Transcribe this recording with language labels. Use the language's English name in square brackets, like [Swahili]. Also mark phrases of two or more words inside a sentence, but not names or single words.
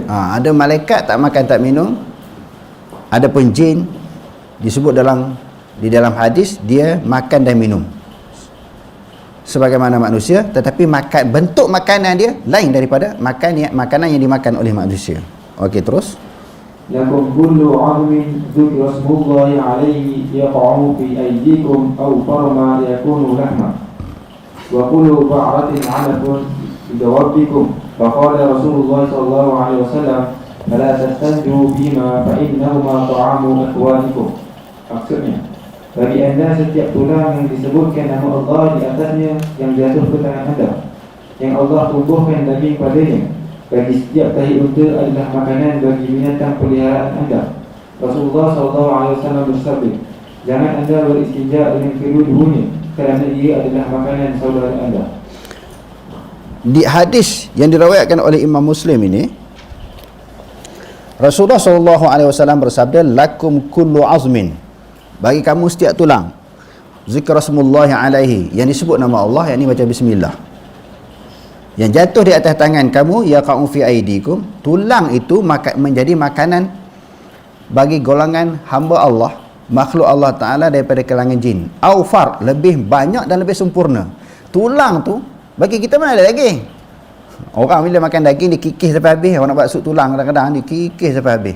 [Malay] ada malaikat tak makan tak minum, ada pun jin disebut di dalam hadis dia makan dan minum sebagaimana manusia, tetapi bentuk makanan dia lain daripada makanan yang dimakan oleh manusia. Okey, terus. [Arabic] لكم كل عظم ذكر اسم الله عليه يقع في أيديكم أو فر ما يكون لحما وكل بعرة علف بدوابكم. فقال رسول الله صلى الله عليه وسلم فلا تستنجوا بما فإنهما طعام إخوانكم. [Malay] Maksudnya, bagi anda setiap tulang yang disebutkan nama Allah di atasnya yang jatuh ke tangan anda, yang Allah tumbuhkan daging padanya, bagi setiap tahi unta adalah makanan bagi binatang peliharaan anda. Rasulullah SAW bersabda, jangan anda beristinja dengan kedua-duanya, kerana ia adalah makanan saudara anda. Di hadis yang diriwayatkan oleh Imam Muslim ini, Rasulullah SAW bersabda, [Arabic] لكم كل عظم, [Malay] bagi kamu setiap tulang, [Arabic] ذكر اسم الله عليه, [Malay] yang disebut nama Allah, yang ini baca bismillah, yang jatuh di atas tangan kamu, [Arabic] يقع في أيديكم, [Malay] tulang itu menjadi makanan bagi golongan hamba Allah, makhluk Allah Ta'ala daripada kalangan jin. Aufar, lebih banyak dan lebih sempurna. Tulang tu bagi kita mana ada daging. Orang bila makan daging dia kikis sampai habis. Orang nak buat sup tulang kadang-kadang dia kikis sampai habis.